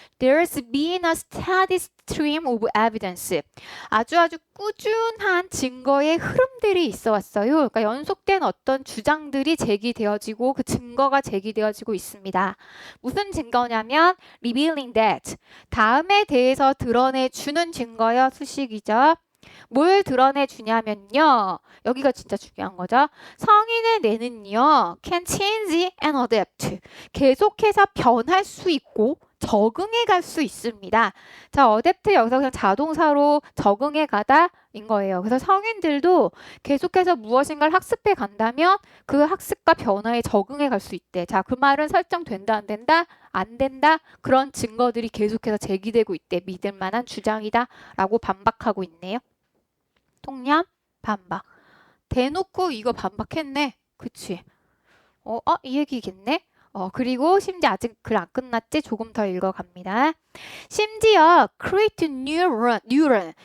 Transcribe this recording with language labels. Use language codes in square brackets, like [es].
[en] There's been a steady stream of evidence. [ko] 아주 꾸준한 증거의 흐름들이 있어 왔어요. 그러니까 연속된 어떤 주장들이 제기되어지고 그 증거가 제기되어지고 있습니다. 무슨 증거냐면 revealing that. 다음에 대해서 드러내주는 증거요. 수식이죠. 뭘 드러내주냐면요. 여기가 진짜 중요한 거죠. [en] 성인의 뇌는요. can change and adapt. [ko] 계속해서 변할 수 있고 적응해 갈 수 있습니다. 자, adapt 여기서 그냥 자동사로 적응해 가다인 거예요. 그래서 성인들도 계속해서 무엇인가를 학습해 간다면 그 학습과 변화에 적응해 갈 수 있대. 자, 그 말은 설정된다 안 된다? 안 된다. 그런 증거들이 계속해서 제기되고 있대. 믿을 만한 주장이다. 라고 반박하고 있네요. 통념 반박. 대놓고 이거 반박했네. 그치? 이 얘기겠네? 그리고 심지어 아직 글 안 끝났지? 조금 더 읽어갑니다. [en] 심지어 create neuron.